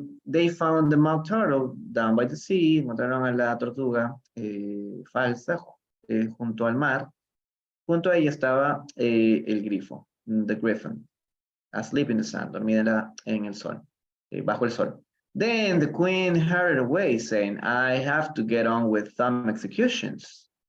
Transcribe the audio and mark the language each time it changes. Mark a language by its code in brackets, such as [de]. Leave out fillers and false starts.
[en] They found the mock turtle down by the sea. [es] Encontraron a la tortuga falsa junto al mar. Junto a ella estaba el grifo, the griffin. [en] Asleep in the sun, [es] dormida en el sol, bajo el sol. [en] Then the queen hurried away, saying, I have to get on with some executions.